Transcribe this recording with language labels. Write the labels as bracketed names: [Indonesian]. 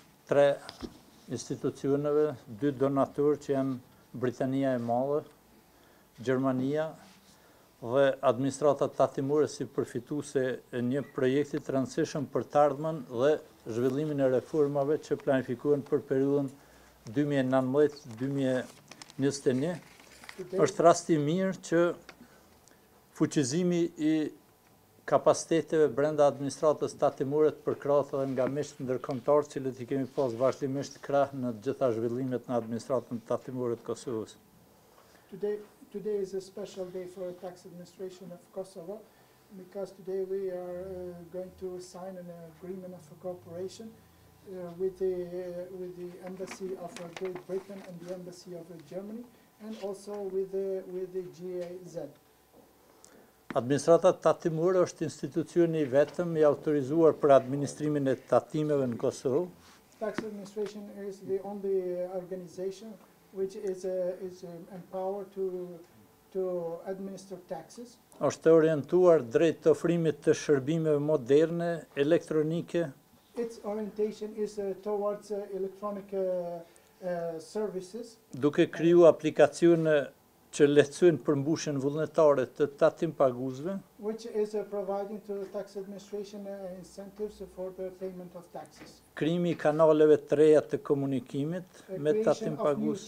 [Albanian] 3 institucioneve, 2 donatorë që janë Britania e Madhe, Gjermania dhe administrata tatimore si përfituese e një projekti të rëndësishëm për të ardhmen dhe zhvillimin e reformave që planifikohen për periudhën 2019-2021. Është rasti mirë që fuqizimi i kapaciteteve brenda administratës tatimore të përkrahet edhe nga miqtë ndërkombëtar, cilët i kemi pas vazhdimisht krah në të gjitha zhvillimet në administratën tatimore të Kosovës. [English] Today is a special day for the tax administration of Kosovo because today we are going to sign an agreement of cooperation with the embassy of Great Britain and the embassy of Germany, and also with the GIZ. [Albanian] Administrata tatimore është institucioni i vetëm i autorizuar për administrimin e tatimeve në Kosovë. [English] Tax administration is the only organization which is empowered to administer taxes. [Albanian] Është orientuar drejt ofrimit të shërbimeve moderne, elektronike. [English] Its orientation is towards electronic services. [Albanian] Duke kriju aplikacione që lehtësojnë përmbushjen vullnetare të tatim paguesve. [English] Which is providing to the tax administration incentives for the payment of taxes. [Albanian] Krijimi i kanaleve të reja të komunikimit me tatim pagues.